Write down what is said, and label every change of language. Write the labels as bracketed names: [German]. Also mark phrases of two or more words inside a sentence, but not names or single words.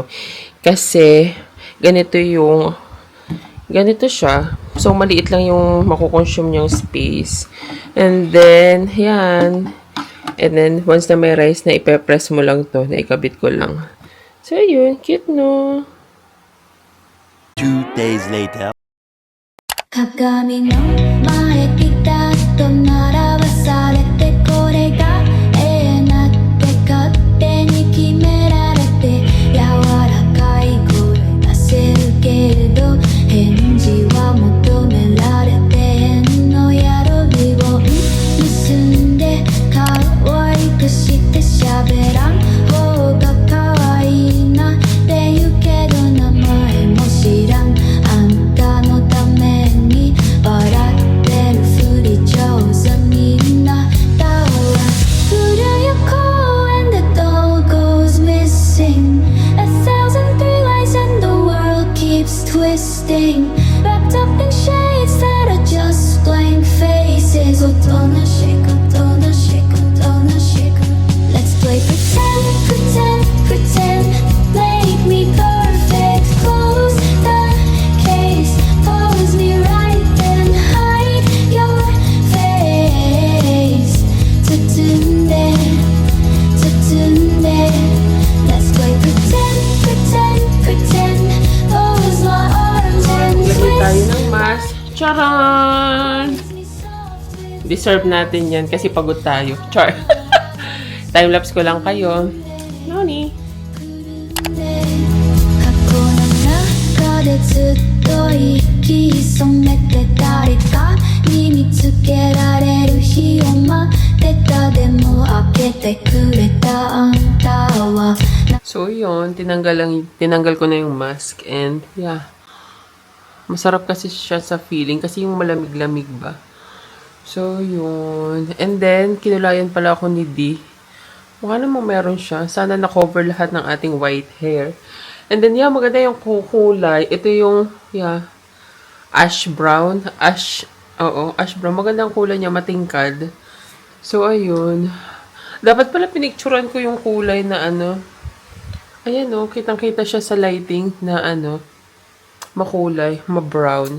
[Filipino] Kasi, ganito siya. So, maliit lang yung makukonsume niyang space. [English] And then, [Filipino] yan. [English] And then, [Filipino] once na may rice na ipepress mo lang to, na ikabit ko lang. So, yun. Cute, no? [English] 2 days later. [Japanese] 鏡の前ピタッと並ばされてこれが永遠なって勝手に決められて柔らかい声出せるけれど返事は求められて変のやるリボン結んで可愛くして喋らん方が可愛いなって言うけど名前も知らんあんたのために笑ってるふり上手みんなだわ古い公園で [English] doll goes missing 1,003 lights and the world keeps twisting wrapped up in shades that are just blank faces おとな [Japanese] しくおとなしくおとなしく [English] Let's play pretend make me perfect close the case pose me right then hide your face 包んで Let's play pretend pose my arms and twist [Filipino] Charan! Deserve natin yan kasi pagod tayo. Char! Time-lapse ko lang kayo. Noni! [Japanese] 過去の中でずっと息潜めて誰かに見つけられる日を待ってたでも開けてくれたあんたは [Filipino] So, yun. Tinanggal ko na yung mask. [English] And, yeah. [Filipino] Masarap kasi siya sa feeling. Kasi yung malamig-lamig ba. So, yun. [English] And then, [Filipino] kinulayan pala ako ni D. Mukha namang meron siya. Sana na-cover lahat ng ating [English] white hair. And then, yeah, [Filipino] maganda yung kulay. Ito yung, yeah, [English] ash brown. Ash brown. [Filipino] Magandang kulay niya, matingkad. So, ayun. Dapat pala pinicturan ko yung kulay na ano. Ayan o, kitang-kita siya sa lighting na ano, makulay, ma-brown.